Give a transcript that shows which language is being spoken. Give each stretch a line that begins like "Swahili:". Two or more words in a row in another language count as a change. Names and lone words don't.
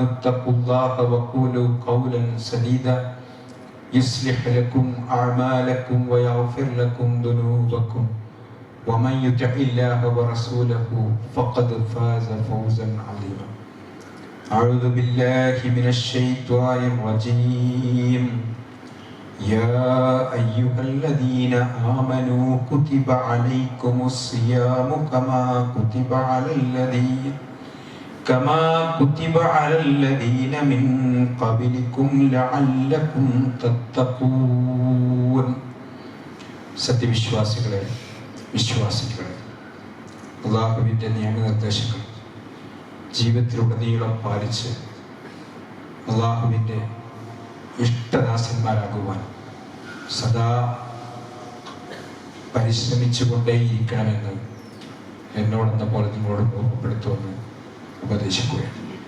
Arabic: اتقوا الله وقولوا قولا سديدا يصلح لكم أعمالكم ويغفر لكم ذنوبكم ومن يطع الله ورسوله فقد فاز فوزا عظيما أعوذ بالله من الشيطان الرجيم يا أيها الذين آمنوا كتب عليكم الصيام كما كتب على الذين من قبلكم لعلكم تتقون സത്യവിശ്വാസികളെ
Malayalam: അല്ലാഹുവിൻ്റെ നിയമനിർദ്ദേശങ്ങൾ ജീവിതത്തിലുടനീളം പാലിച്ച് അല്ലാഹുവിൻ്റെ ഇഷ്ടദാസന്മാരാകുവാൻ സദാ പരിശ്രമിച്ചുകൊണ്ടേയിരിക്കണമെന്ന് എന്നോടെന്ന പോലെ നിങ്ങളോട് ഓർമ്മപ്പെടുത്തുമെന്ന് ഉപദേശിക്കുകയാണ്.